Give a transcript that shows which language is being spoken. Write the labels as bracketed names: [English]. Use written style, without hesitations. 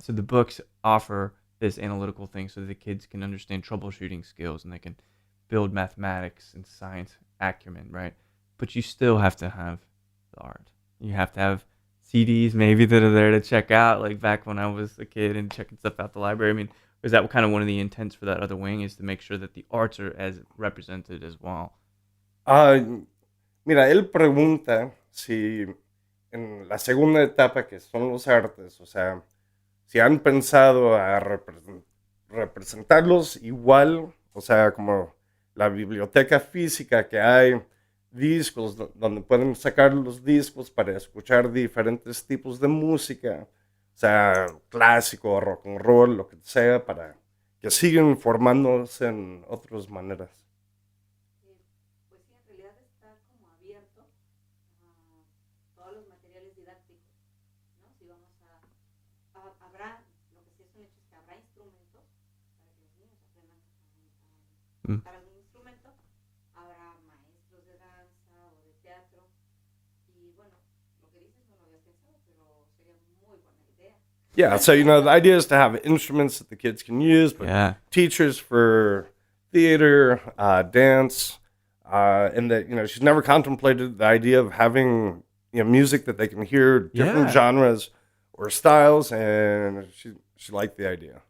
[English] So the books offer this analytical thing so that the kids can understand troubleshooting skills and they can build mathematics and science acumen, right? But you still have to have the art. You have to have CDs maybe that are there to check out, like back when I was a kid and checking stuff out the library. I mean, is that kind of one of the intents for that other wing, is to make sure that the arts are as represented as well? [Spanish] Mira, él pregunta si en la segunda etapa, que son los artes, o sea, si han pensado a representarlos igual, o sea, como la biblioteca física, que hay discos donde pueden sacar los discos para escuchar diferentes tipos de música, o sea, clásico, rock and roll, lo que sea, para que sigan formándose en otras maneras. Pues sí, en realidad está como abierto a todos los materiales didácticos, ¿no? Si vamos habrá, lo que sí es un hecho es que habrá instrumentos para que los niños aprendan a tocar algún instrumento, habrá maestros de danza o de teatro, y bueno, lo que dices no lo había pensado, pero sería muy buena idea. [English] Yeah, so, the idea is to have instruments that the kids can use, but teachers for theater, dance, and that, she's never contemplated the idea of having, music that they can hear different genres or styles, and she liked the idea.